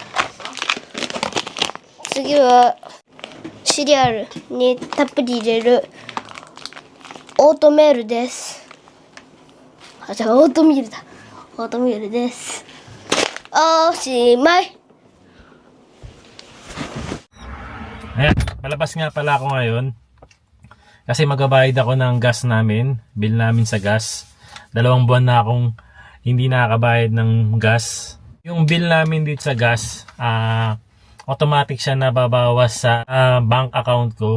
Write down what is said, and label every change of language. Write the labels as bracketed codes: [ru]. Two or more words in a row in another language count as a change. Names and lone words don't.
[ja] 次は、シリアルにたっぷり入れるオートメールです。あ、じゃあオートミールだ。オートミールです。おしまい。 [tl] Ayan, palabas nga pala ako ngayon. Kasi magbabayad ako ng gas namin, bill namin sa gas. 2 buwan na akong hindi nakakabayad ng gas. Yung bill namin dito sa gas, automatic siya nababawas sa [en] bank account [tl] ko.